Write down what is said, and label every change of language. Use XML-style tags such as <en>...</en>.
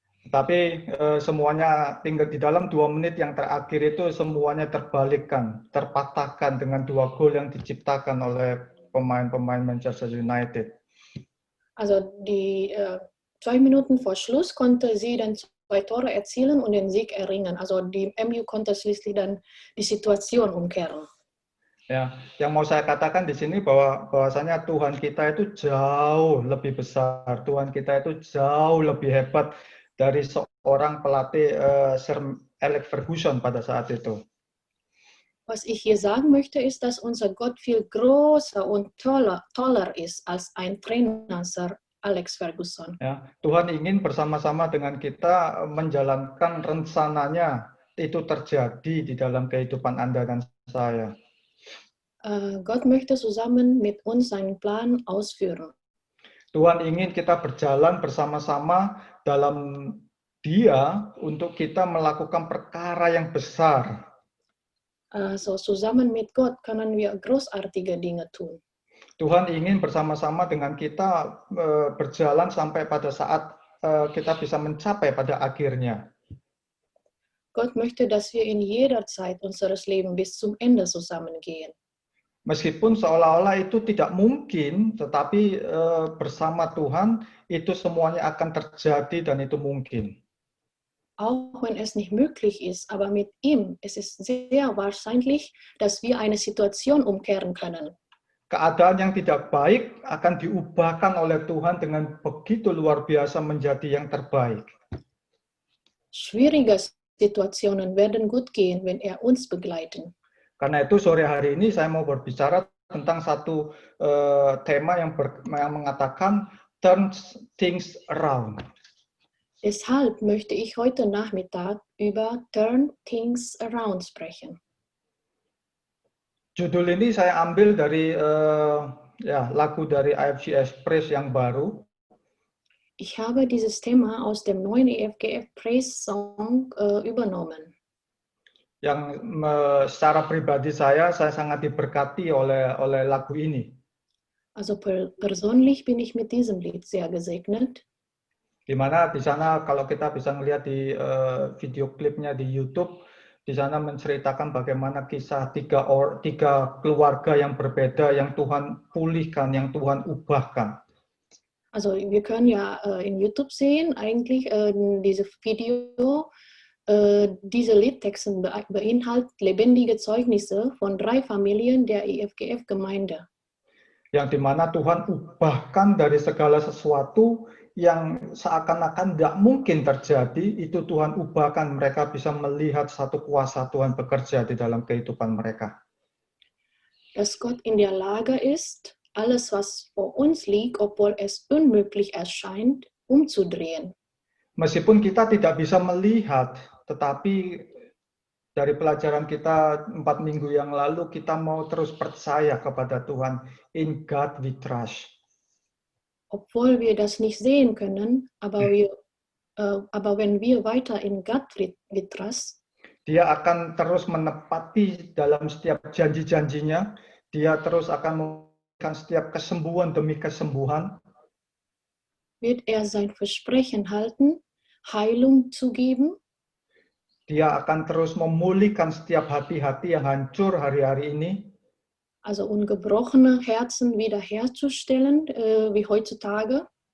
<id>Tapi semuanya tinggal di dalam 2 menit yang terakhir itu semuanya terbalikkan, terpatahkan dengan 2 gol yang diciptakan oleh pemain-pemain Manchester United.</id> <de>Also die 2 Minuten vor Schluss konnte sie dann 2 Tore erzielen und den Sieg erringen. Also die MU konnte schließlich dann die Situation umkehren.</de> <id>Ya, yang mau saya katakan di sini bahwasanya Tuhan kita itu jauh lebih besar, Tuhan kita itu jauh lebih hebat dari seorang pelatih Sir Alex Ferguson pada saat itu.</id> <de>Was ich hier sagen möchte, ist, dass unser Gott viel größer und toller ist als ein Trainer, Sir Alex Ferguson.</de> <id>Ya, Tuhan ingin bersama-sama dengan kita menjalankan rencananya itu terjadi di dalam kehidupan Anda dan saya.</id> <de>Gott möchte zusammen mit uns seinen Plan ausführen.</de> <id>Tuhan ingin kita berjalan bersama-sama dalam Dia untuk kita melakukan perkara yang besar.</id> <de>So zusammen mit Gott können wir großartige Dinge tun.</de> <id>Tuhan ingin bersama-sama dengan kita berjalan sampai pada saat kita bisa mencapai pada akhirnya.</id> <de>Gott möchte, dass wir in jeder Zeit unseres Lebens bis zum Ende zusammengehen.</de> <id>Meskipun seolah-olah itu tidak mungkin, tetapi bersama Tuhan itu semuanya akan terjadi dan itu mungkin.</id> <de>Auch wenn es nicht möglich ist, aber mit ihm ist es sehr wahrscheinlich, dass wir eine Situation umkehren können.</de> <id>Keadaan yang tidak baik akan diubahkan oleh Tuhan dengan begitu luar biasa menjadi yang terbaik.</id> <de>Schwierige Situationen werden gut gehen, wenn er uns begleiten.</de> <id>Karena itu sore hari ini saya mau berbicara tentang satu tema yang mengatakan</id> <en>turn things around.</en> <de>Deshalb möchte ich heute Nachmittag über Turn Things Around sprechen.</de> <id>Judul ini saya ambil dari lagu dari AFC Express yang baru.</id> <de>Ich habe dieses Thema aus dem neuen EFG Express Song übernommen.</de> <id>Yang secara pribadi saya sangat diberkati oleh lagu ini.</id> <de>Also persönlich bin ich mit diesem Lied sehr gesegnet.</de> <id>Di mana di sana kalau kita bisa melihat di video klipnya di YouTube, di sana menceritakan bagaimana kisah tiga keluarga yang berbeda yang Tuhan pulihkan, yang Tuhan ubahkan.</id> <de>Also wir können ja in YouTube sehen, eigentlich diese Video, diese Liedtexte beinhalten lebendige Zeugnisse von 3 Familien der EFGF-Gemeinde.</de> <id>Yang dimana Tuhan ubahkan dari segala sesuatu yang seakan-akan tidak mungkin terjadi, itu Tuhan ubahkan, mereka bisa melihat satu kuasa Tuhan bekerja di dalam kehidupan mereka.</id> <de>Dass Gott in der Lage ist, alles, was vor uns liegt, obwohl es unmöglich erscheint, umzudrehen.</de> <id>Meskipun kita tidak bisa melihat, tetapi dari pelajaran kita 4 minggu yang lalu, kita mau terus percaya kepada Tuhan.</id> <en>In God we trust.</en> <de>Obwohl wir das nicht sehen können, aber wenn wir weiter in Gott</de> <en>we trust,</en> <id>Dia akan terus menepati dalam setiap janji-janjinya. Dia terus akan memberikan setiap kesembuhan demi kesembuhan.</id> <de>wird er sein Versprechen halten, Heilung zu geben.</de> <id>Dia akan terus memulihkan setiap hati-hati yang hancur hari-hari ini.</id> <de>Also gebrochene Herzen wiederherzustellen, wie heutzutage.</de>